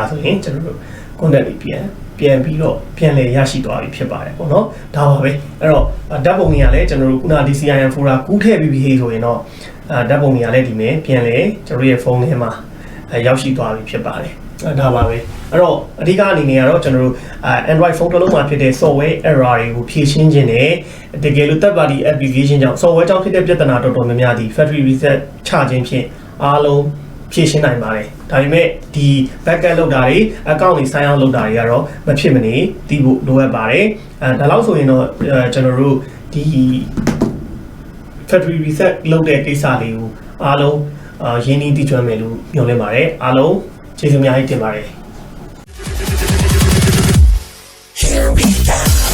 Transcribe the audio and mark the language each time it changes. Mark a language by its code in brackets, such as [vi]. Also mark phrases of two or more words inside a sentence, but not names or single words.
[my] ဆိုရင်ကျွန်တော်တို့ content တွေပြန်ပြီးတော့ပြန်လည်ရရှိသွားပြီဖြစ်ပါတယ်ပေါ့နော်ဒါပါပဲအဲ့တော့ဓာတ်ပုံတွေကလည်းကျွန်တော်တို့ခုန [en] DCIM folder [my] ကူးထည့်ပြီးပြီဆိုရင်တော့ဓာတ်ပုံ တွေကလည်းဒီမဲ့ပြန်လည်ကျွန်တော်ရဲ့ဖုန်းထဲမှာရောက်ရှိသွားပြီဖြစ်ပါတယ်ဒါပါပဲအဲ့တော့အဓိကအနေနဲ့ကတော့ကျွန်တော်တို့ [en] Android phone [my] တစ်လုံး မှာဖြစ်တဲ့ [en] software error [my] တွေကိုဖြေရှင်းခြင်းနဲ့တကယ်လို့ [en] third party application [my] ကြောင့် software ကြောင့်ဖြစ်တဲ့ပြဿနာ တော်တော်များများဒီ [en] factory reset [my] ချခြင်းဖြင့်အားလုံးဖြေရှင်းနိုင်ပါတယ်ဒါပေမဲ့ဒီ backup လုပ်တာတွေ account တွေ [en] sign out [my] လုပ်တာတွေကတော့မဖြစ်မနေသိဖို့လိုအပ်ပါတယ်ဒါလောက်ဆိုရင်တော့ကျွန်တော်တို့ဒီ [en] factory reset [my] လုပ်တဲ့ကိစ္စလေးကိုအားလုံးရင်းနှီးသိကျွမ်းမယ်လို့ညွှန်လင်းပါတယ်အားလုံးကျေးဇူးအများကြီးတင်ပါတယ် [en] Here we go.